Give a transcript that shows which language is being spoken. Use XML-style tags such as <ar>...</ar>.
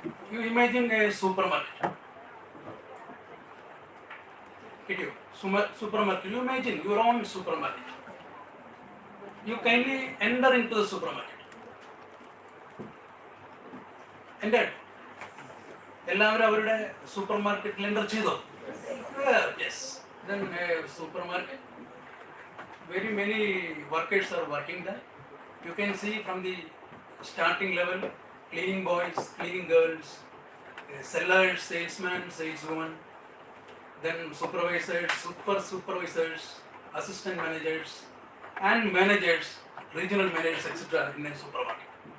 <en>You imagine a supermarket. Supermarket. You imagine your own supermarket. You kindly enter into the supermarket. Entered.</en> <ml>എല്ലാവരും അവരുടെ സൂപ്പർമാർക്കറ്റിൽ enter ചെയ്തോ?</ml> <en>Yes. Then supermarket. Very many workers are working there. You can see from the starting level, cleaning boys, cleaning girls, sellers, salesman, saleswoman, then supervisors, supervisors, assistant managers, and managers, regional managers, etc. in a supermarket.</en>